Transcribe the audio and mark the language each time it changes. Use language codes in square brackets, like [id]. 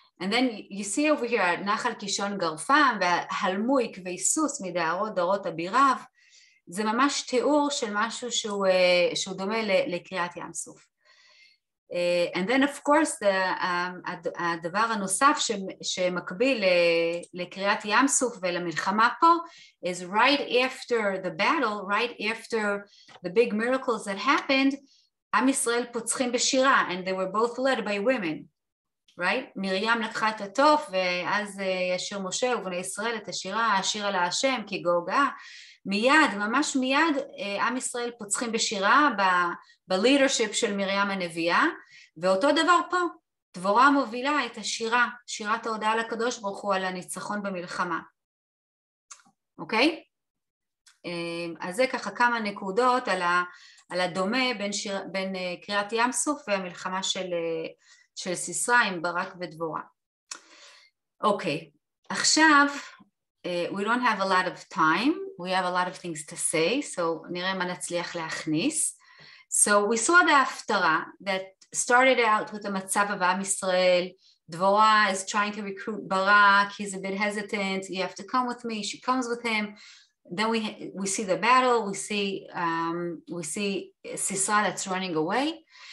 [en] And then you see over here, [he] נחל קישון גרפם, והלמו עקבי סוס מדערות דורות אביריו, זה ממש תיאור של משהו שהוא דומה לקריאת ים סוף. [en] And then of course, [he] הדבר הנוסף שמקביל לקריאת ים סוף ולמלחמה פה, [en] is right after the battle, right after the big miracles that happened, [he] עם ישראל פוצחים בשירה, [en] and they were both led by women. Right? [he] מרים לקחה את התוף, ואז ישיר משה ובני ישראל את השירה, השירה להשם כי גאוגה. מיד, ממש מיד, עם ישראל פוצחים בשירה, בלידרשיפ של מרים הנביאה, ואותו דבר פה, דבורה מובילה את השירה, שירת ההודעה לקדוש ברוך הוא על הניצחון במלחמה. אוקיי? אז זה ככה כמה נקודות על הדומה בין קריאת ים סוף והמלחמה של סיסרא עם ברק ודבורה. אוקיי, עכשיו, [en] we don't have a lot of time, we have a lot of things to say, so [he] נראה מה נצליח להכניס. [en] So we saw the הפטרה that started out with [he] המצב עם ישראל, [en] דבורה is trying to recruit Barak, he's a bit hesitant, you have to come with me, she comes with him, then we see the battle, we see Sisera that's running away,